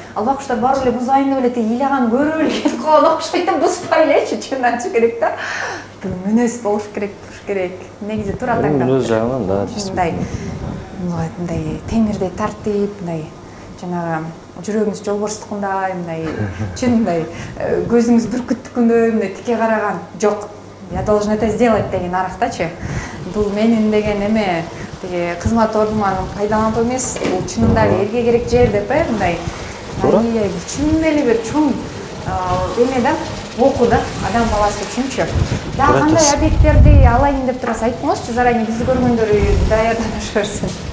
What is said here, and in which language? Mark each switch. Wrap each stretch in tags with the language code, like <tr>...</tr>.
<ky>Албакчылар барып эле бузайын деп эле тиги ыйлаган көрүп эле кетип калган окшойт да, бузбай элечи, чын айтыш керек да. Бул мүнөз болуш керек. Негизи туура таңдап. Мүнөз жагынан да, мындай темирдей тартип, мындай жанагы жүрөгүңүз жолборстукундай, мындай чын мындай көзүңүз бүркүттүкүндөй мындай тике караган. Жок,</ky> <ru>я должен это сделать</ru> <ky>деген арактачы. Бул менин деген эме тиги кызмат ордуман пайдаланып эмес, бул чынында элге керек жер деп мындай. Ай, чын эле бир чоң эме да, окуу да, адам баласы үчүнчү. Дагы кандай объекттерди алайын деп турасыз, айткыңызчы, заранее бизди көргөндөр даярданыш берсин.</ky>